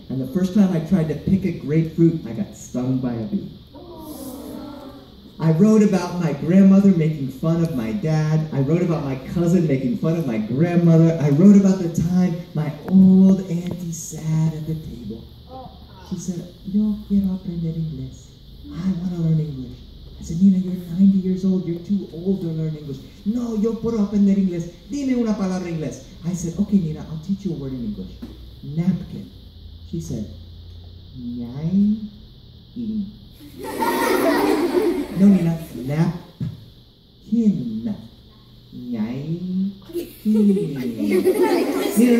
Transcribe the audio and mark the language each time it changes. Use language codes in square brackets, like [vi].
[en] And the first time I tried to pick a grapefruit, I got stung by a bee. I wrote about my grandmother making fun of my dad. I wrote about my cousin making fun of my grandmother. I wrote about the time my old auntie sat at the table. She said, [es] yo quiero aprender inglés. [en] I want to learn English. I said, Nina, you're 90 years old. You're too old to learn English. [es] No, yo puedo aprender inglés. Dime una palabra inglés. [en] I said, okay, Nina, I'll teach you a word in English. Napkin. She said, nyai in. No, Nina. Napkin. Napkin.